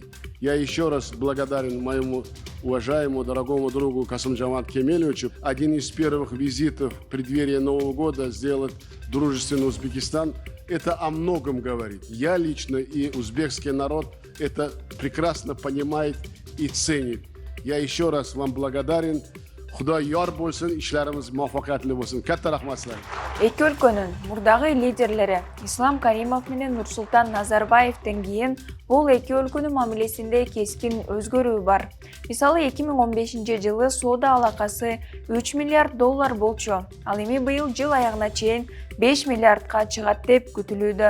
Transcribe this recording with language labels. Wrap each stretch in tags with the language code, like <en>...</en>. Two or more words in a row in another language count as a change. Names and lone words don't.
<ru>Я еще раз благодарен моему уважаемому, дорогому другу Касым-Жомарту Кемелевичу. Один из первых визитов в преддверии Нового года сделать дружественный Узбекистан. Это о многом говорит. Я лично и узбекский народ это прекрасно понимает и ценит. Я еще раз вам благодарен.</ru> <uz>Худай яр болсын, ишларымыз муаффакатли болсын. Катта рахмат силарга.</uz> <ky>Эки өлкөнүн мурдагы лидерлери Ислам Каримов менен Нурсултан Назарбаевден кийин бул эки өлкөнүн мамилесинде кескин өзгөрүү бар. Мисалы 2015 жылы соода алакасы 3 миллиард доллар болчу. Ал эми быйыл жыл аягына чейин 5 миллиардка чыгат деп күтүлүүдө.</ky>